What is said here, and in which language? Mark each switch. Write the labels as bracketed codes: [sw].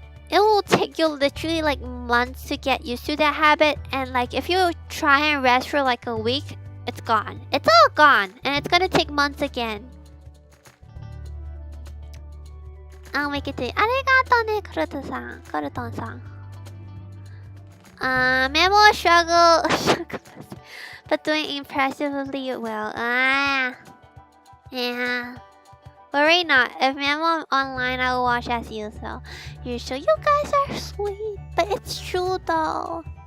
[en] It will take you literally like months to get used to that habit, and like if you try and rest for like a week, it's gone. It's all gone, and it's gonna take months again. I'll make it. [ja] ありがとうね、クルトンさん。 [en] Memo struggle, but doing impressively well. Yeah. Worry not. If Memo online, I will watch as usual. You guys are sweet, but it's true though.